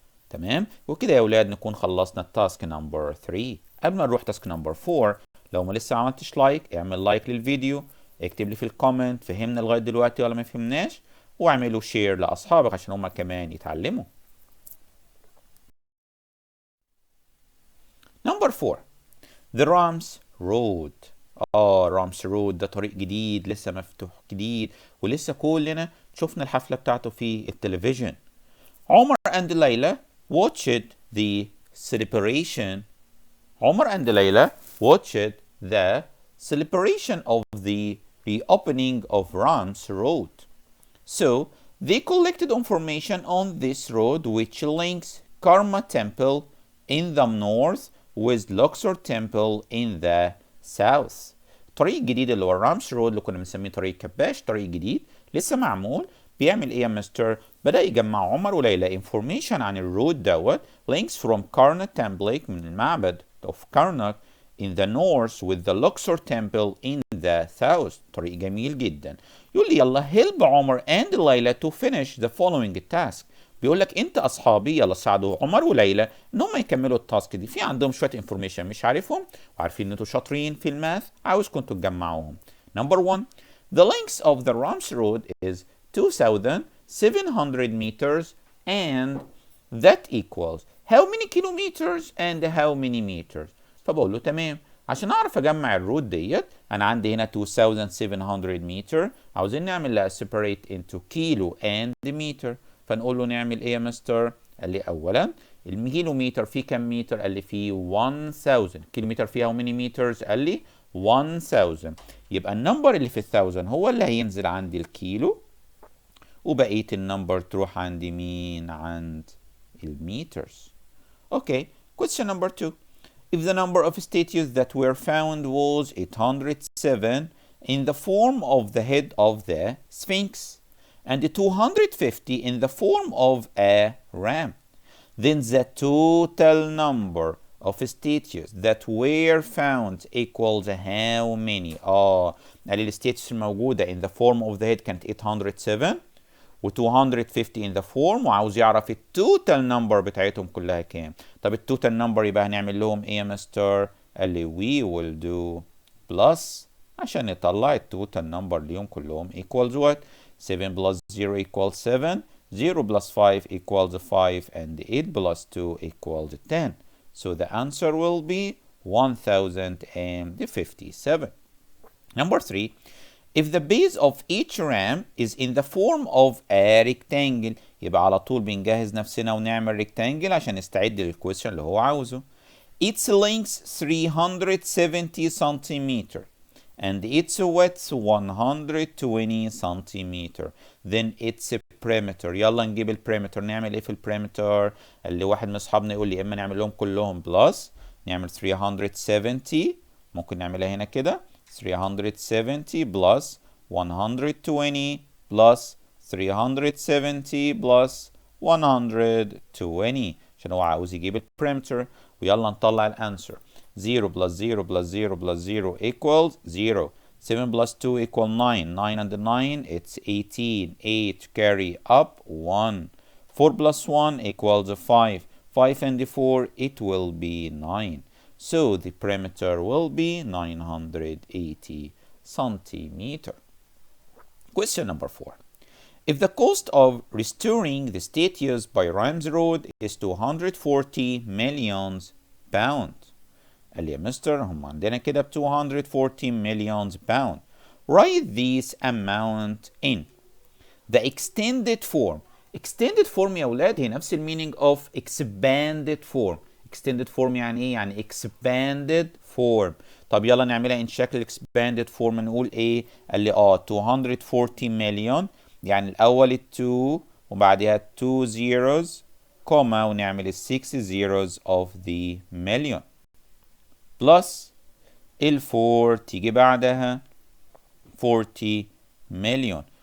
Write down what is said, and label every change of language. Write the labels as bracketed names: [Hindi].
[Arabic] تمام؟ وكده يا ولاد نكون خلصنا التاسك نمبر 3. قبل ما نروح تاسك نمبر 4، لو ما لسه ما عملتش لايك اعمل لايك للفيديو، اكتب لي في الكومنت فهمنا لغايه دلوقتي ولا ما فهمناش، واعملوا شير لاصحابك عشان هم كمان يتعلموا. [English] Number 4 The Rams Road. [Arabic] رامس رود ده طريق جديد لسه مفتوح جديد، ولسه كلنا شفنا الحفلة بتاعته في التلفزيون. [English] عمر and ليلى watched the celebration. عمر and ليلى watched the celebration of the reopening of Rams Road. So they collected information on this road which links Karma Temple in the north with Luxor Temple in the south. [Arabic] الطريق الجديد اللي هو الرامس رود اللي كنا بنسميه طريق كباش، طريق جديد لسه معمول، بيعمل ايه يا مستر؟ بدأ يجمع عمر وليلى [English] information [Arabic] عن الرود دوت [English] links from Karnak Temple [Arabic] من المعبد [English] of Karnak in the north with the Luxor Temple in the south. [Arabic] طريق جميل جدا. يقول لي يلا [English] help عمر and ليلى to finish the following task. [Arabic] بيقول لك انت اصحابي يلا ساعدوا عمر وليلى ان هم يكملوا التاسك دي، في عندهم شويه انفورميشن مش عارفهم وعارفين ان انتوا شاطرين في الماث، عاوزكم تجمعوهم. [English] Number 1 The length of the Rams Road is 2700 meters and that equals how many kilometers and how many meters. [Arabic] فبقول له تمام، عشان اعرف اجمع الرود ديت انا عندي هنا 2700 متر، عاوزين نعمل لها [English] separate into [Arabic] كيلو and meter، فنقول له نعمل ايه يا مستر؟ قال لي اولا الكيلومتر فيه كم متر؟ قال لي فيه 1000. كيلومتر فيه [English] how many meters؟ [Arabic] قال لي 1000. يبقى النمبر اللي في 1000 هو اللي هينزل عندي الكيلو، وبقيه النمبر تروح عندي مين؟ عند المترز. [English] Okay. Question number 2. If the number of statues that were found was 807 in the form of the head of the Sphinx and 250 in the form of a ram, then the total number of statues that were found equals how many؟ [Arabic] قال لي الستاتيوس الموجودة in the form of the head كانت 807 و 250 in the form، وعاوز يعرف التوتال نمبر بتاعتهم كلها كام. طب التوتال نمبر يبقى هنعمل لهم ايه يا مستر؟ قال لي [English] we will do plus [Arabic] عشان نطلع التوتال نمبر ليهم كلهم [English] equals what؟ 7 plus 0 equals 7, 0 plus 5 equals 5, and 8 plus 2 equals 10. So the answer will be 1057. Number 3. If the base of each ram is in the form of a rectangle، [Arabic] يبقى على طول بنجهز نفسنا ونعمل rectangle عشان نستعد للكويشن اللي هو عاوزه. [English] Its length 370 centimeter and its width 120 centimeter. Then its perimeter. [Arabic] يلا نجيب البريمتر. نعمل ايه في البريمتر؟ اللي واحد من اصحابنا يقول لي اما نعمل لهم كلهم بلس، نعمل 370، ممكن نعملها هنا كده [English] 370 plus 120 plus 370 plus [Arabic] 120 عشان هو عاوز يجيب البريمتر. ويلا نطلع الانسر. [English] 0 plus 0 plus 0 plus 0 equals 0. 7 plus 2 equal 9. 9 and 9 it's 18. 8 carry up 1. 4 plus 1 equals 5. 5 and 4 it will be 9. So the perimeter will be 980 centimeter. Question number 4. If the cost of restoring the state used by Rhymes Road is 240 million pounds. [Arabic] قال لي يا مستر هم عندنا كده ب [English] 240 million pounds. Write this amount in the extended form. extended form [Arabic] يا ولاد هي نفس المينينج [English] of expanded form. extended form [Arabic] يعني ايه؟ يعني [English] expanded form. [Arabic] طب يلا نعملها in شكل expanded form. نقول ايه؟ قال لي 240 مليون، يعني الاول 2 وبعدها 2 zeros كوما ونعمل 6 zeros [English] of the million plus [Arabic] 4 تيجي بعدها 40 مليون.